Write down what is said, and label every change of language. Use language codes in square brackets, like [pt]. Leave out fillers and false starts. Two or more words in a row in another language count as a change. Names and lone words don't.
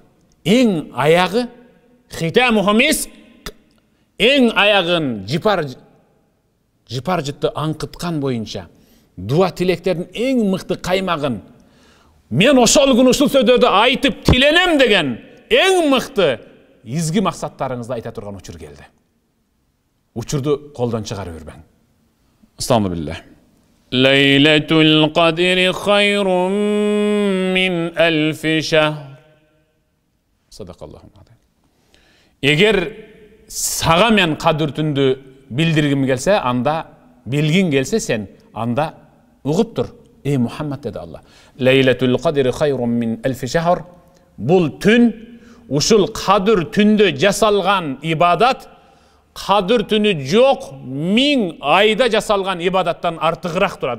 [ky] Эң аягы [ar] ختامه مسك, [ky] эң аягын жыпар жытты аңкыткан боюнча дуа тилектердин эң мыкты каймагын мен ошол күнү ушул сөздөрдү айтып тиленем деген эң мыкты изги максаттарыңызды айта турган учур келди. Учурду колдон чыгарып бербең. [ar] السلام عليكم. ليلة القدر خير من ألف شهر. صدق الله عليكم. [ky] Эгер сага мен кадыр түндү билдиргим келсе, анда билгин келсе сен, анда угуп тур. Эй Мухаммад деди Аллах. [ar] ليلة القدر خير من ألف شهر. [ky] Бул түн, ушул кадыр түндө жасалган ибадат, кадыр түнү жок 1000 айда жасалган ибадаттан артыгыраак турат.